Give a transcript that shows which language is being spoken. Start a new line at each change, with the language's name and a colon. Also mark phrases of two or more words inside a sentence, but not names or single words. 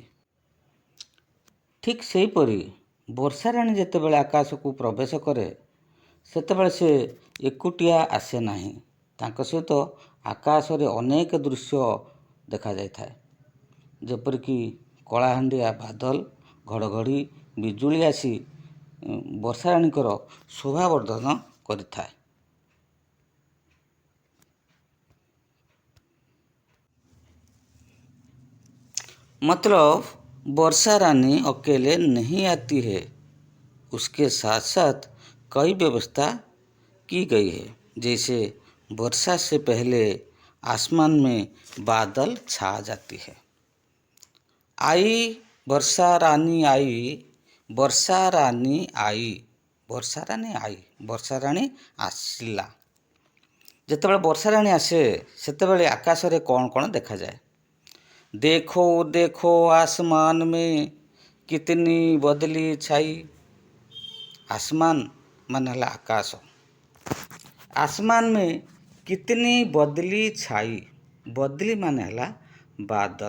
Odia: ଠିକ୍ ସେହିପରି ବର୍ଷାରାଣୀ ଯେତେବେଳେ ଆକାଶକୁ ପ୍ରବେଶ କରେ ସେତେବେଳେ ସେ ଏକୁଟିଆ ଆସେ ନାହିଁ। ତାଙ୍କ ସହିତ ଆକାଶରେ ଅନେକ ଦୃଶ୍ୟ ଦେଖାଯାଇଥାଏ। ଯେପରିକି କଳାହାଣ୍ଡିଆ ବାଦଲ, ଘଡ଼ଘଡ଼ି, ବିଜୁଳି ଆସି ବର୍ଷାରାଣୀଙ୍କର ଶୋଭାବର୍ଦ୍ଧନ କରିଥାଏ।
Hindi: मतलब वर्षा रानी अकेले नहीं आती है, उसके साथ साथ कई व्यवस्था की गई है। जैसे वर्षा से पहले आसमान में बादल छा जाती है। आई वर्षा रानी आई, वर्षा रानी आई,
Odia: ବର୍ଷା ରାଣୀ ଆଇ, ବର୍ଷା ରାଣୀ ଆସିଲା। ଯେତେବେଳେ ବର୍ଷା ରାଣୀ ଆସେ ସେତେବେଳେ ଆକାଶରେ କ'ଣ କ'ଣ ଦେଖାଯାଏ?
Hindi: देखो देखो आसमान में कितनी बदली छाई।
Odia: ଆସମାନ ମାନେ ହେଲା ଆକାଶ।
Hindi: आसमान में कितनी बदली छाई,
Odia: ବଦଲି ମାନେ ହେଲା ବାଦଲ।